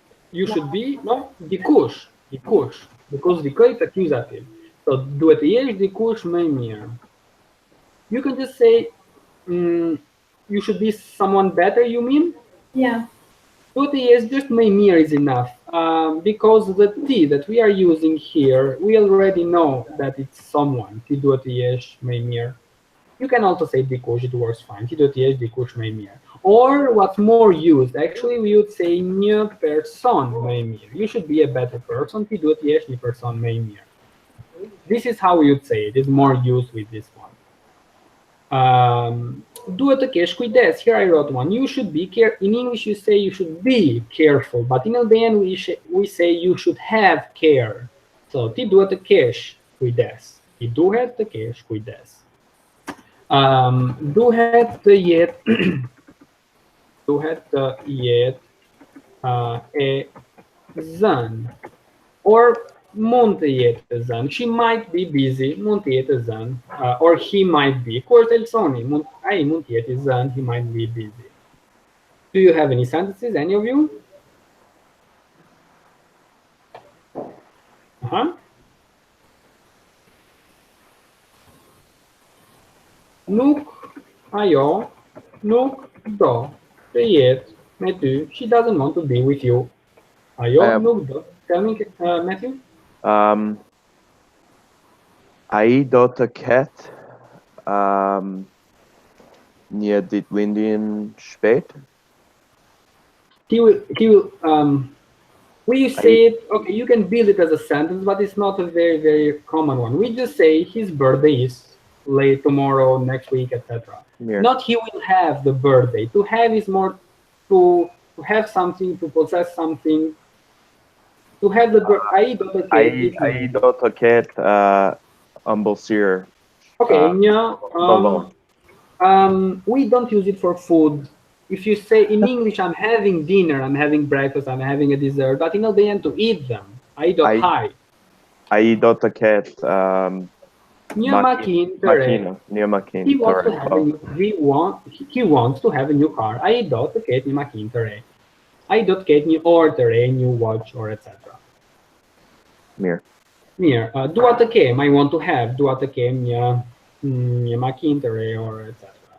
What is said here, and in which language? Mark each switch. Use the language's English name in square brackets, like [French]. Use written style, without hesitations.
[English] You should be, no, dikush, because dikë is accusative. [Albanian] So duhet të jesh dikush më i mirë. [English] You can just say, you should be someone better, you mean? Yeah. [Albanian] Duhet të jesh just më i mirë [English] is enough. Because the T that we are using here, we already know that it's someone. [Albanian] Ti duhet të jesh më i mirë. [English] You can also say dikush, it works fine. [Albanian] Ti duhet të jesh dikush më i mirë. [English] Or what's more used, actually we would say [Albanian] një person më i mirë. [English] You should be a better person. [Albanian] Ti duhet të jesh një person më i mirë. [English] This is how we would say it. It's more used with this one. [Albanian] Duhet të kesh kujdes. [English] Here I wrote one. You should be careful. In English you say you should be careful, but in Albanian we say you should have care. [Albanian] So ti duhet të kesh kujdes. Ti duhet të kesh kujdes. Duhet të jetë duhet të jetë e zënë. Or mund të jetë zënë. [English] She might be busy, [Albanian] mund të jetë zënë. [English] Or he might be. [Albanian] Kur të Elsoni, ai mund të jetë zënë, [English] he might be busy. Do you have any sentences, any of you? [Albanian] Nuk ajo nuk do të jetë me ty. [English] She doesn't want to be with you. [Albanian] Ajo nuk do. [English] Tell me, [Albanian] Matthew. Ai do të ketë një ditëlindjen shpejt. [English] He will we say it, okay, you can build it as a sentence, but it's not a very, very common one. We just say his birthday is late tomorrow, next week, etc. Not he will have the birthday. To have is more to have something, to possess something. To have the birthday. [Albanian] Ai do të ketë ëmbëlsirë. [English] Okay, we don't use it for food. If you say in English, I'm having dinner, I'm having breakfast, I'm having a dessert, but in Albanian, to eat them, [Albanian] ai do të haj. Ai do të ketë një makinë të re. Një makinë [English] He [Albanian] të re. [English] He wants to have a new car. [Albanian] Ai do të ketë një makinë të re. Ai do të ketë një orë të re, [English] new watch, or etc. [Albanian] Mirë. Dua të kem, [English] I want to have. [Albanian] Dua të kem një makinë të re, or etc.